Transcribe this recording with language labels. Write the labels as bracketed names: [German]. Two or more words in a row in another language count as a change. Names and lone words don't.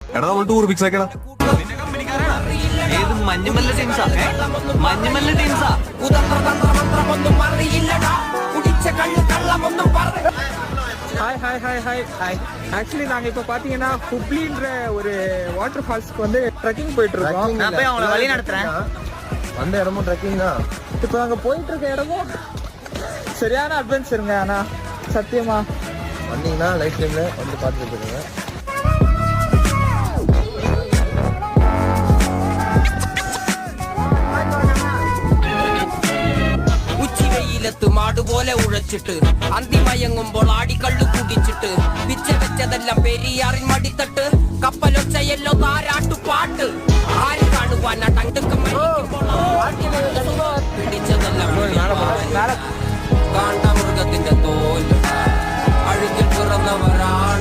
[Malayalam] എടാ നമ്മൾ ടൂർ ഫിക്സ് ആക്കടാ. ഏത് മഞ്ഞുമല്ല ടീംസാ? മഞ്ഞുമല്ല ടീംസാ? [Tamil] ஹாய் ஹாய் ஹாய் ஹாய் ஹாய் ஆக்சுவலி நாங்கள் இப்போ பார்த்தீங்கன்னா ஹுப்ளின்ற ஒரு [English] water falls [Tamil] வந்து ட்ரெக்கிங் போயிட்டு இருக்கோம். நான் போய் அவங்கள வழி நடத்துறேன். அந்த இடமும் ட்ரெக்கிங் தான். இப்போ நாங்கள் போயிட்டு இருக்க இடமும் சரியான அட்வென்ச்சருங்க. ஆனால் சத்தியமா வந்தீங்கன்னா [English] life time [Tamil] வந்து பார்த்துட்டு போயிருங்க. [Malayalam] മാട് പോലെ ഉഴച്ചിട്ട് അന്തിമയങ്ങുമ്പോൾ ആടിക്കള്ളു കുടിച്ചിട്ട് പിച്ച വെച്ചതെല്ലാം പെരിയാറിൻ മടിത്തട്ട് കപ്പലൊച്ചയല്ലോ താരാട്ടുപാട്ട് ആര് കാണുവാൻ പിടിച്ചതെല്ലാം കാണ്ടാമൃഗത്തിന്റെ തോല് അഴുകിൽ പിറന്നവരാ